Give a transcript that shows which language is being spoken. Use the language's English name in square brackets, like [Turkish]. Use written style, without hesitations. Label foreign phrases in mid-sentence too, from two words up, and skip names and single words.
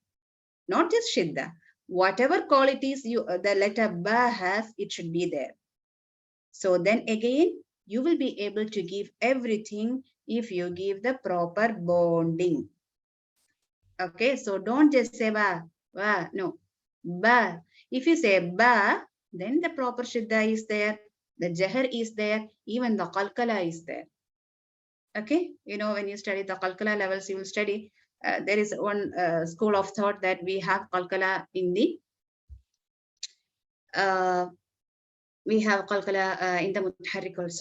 [English] Not just shidda. Whatever qualities the letter ba has, it should be there. So then again, you will be able to give everything if you give the proper bonding. Okay, so don't just say ba, no, ba. If you say ba, then the proper shidda is there, the jahar is there, even the qalqala is there. Okay, when you study the qalqala levels, you will study, there is one school of thought that we have qalqala in the, mutaharrik also.